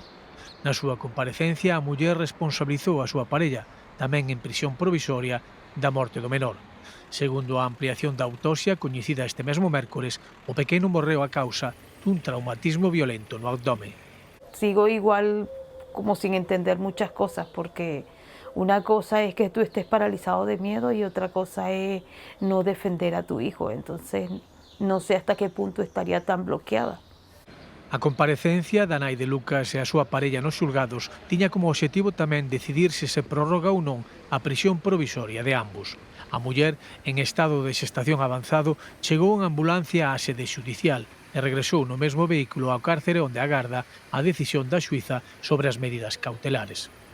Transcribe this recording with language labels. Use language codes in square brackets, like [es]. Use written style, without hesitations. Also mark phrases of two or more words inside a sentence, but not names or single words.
[gl] Na súa comparecencia, a muller responsabilizou a súa parella, tamén en prisión provisoria, da morte do menor. Segundo a ampliación da autopsia coñecida este mesmo mércores, o pequeno morreu a causa dun traumatismo violento no abdome. [es] Sigo igual como sin entender muchas cosas, porque una cosa es que tú estés paralizado de miedo y otra cosa es no defender a tu hijo. Entonces, no sé hasta qué punto estaría tan bloqueada. [gl] A comparecencia da nai de Lucas e a súa parella nos xulgados tiña como obxectivo tamén decidir se se prorroga ou non a prisión provisoria de ambos. A muller, en estado de xestación avanzado, chegou en ambulancia á sede xudicial e regresou no mesmo vehículo ao cárcere onde agarda a decisión da xuíza sobre as medidas cautelares.